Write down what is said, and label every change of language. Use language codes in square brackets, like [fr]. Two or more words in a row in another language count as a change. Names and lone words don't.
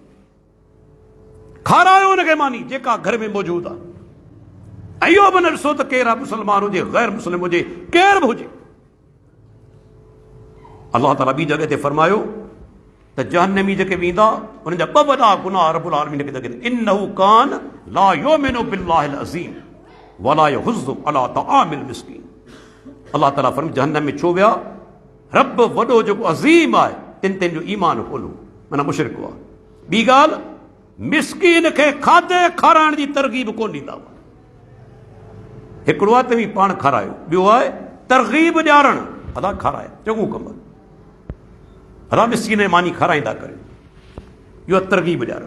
[sd] खारायो हुनखे मानी जेका घर में मौजूदु आहे। ऐं इहो बि न ॾिसो त केरु आहे, मुस्लमान हुजे ग़ैर मुस्लिम हुजे, केर बि हुजे। अल्लाह ताला ॿी जॻह ते फरमायो त जहन्नमी जेके वेंदा उन्हनि जा ॿ वॾा गुनाह [ar] رب العالمين [sd] खे लॻे, [ar] إنه كان لا يؤمن بالله العظيم ولا يحض على طعام المسكين. [sd] अल्लाह ताला फरमाए जहन्नम में छो विया? रब वॾो जेको अज़ीम आहे तिन जो ईमान खोलो, माना मुशरिक हुआ। ॿी ॻाल्हि, मिस्कीन खे खाधे खाराइण जी तरगीब कोन ॾींदा हुआ। हिकिड़ो आहे तव्हीं पाण खारायो, ॿियो आहे तरगीब ॾियारणु, अदा खाराए चङो कमु, अदा मिस्कीन मानी खाराईंदा करे, इहो तरगीब ॾियारणु।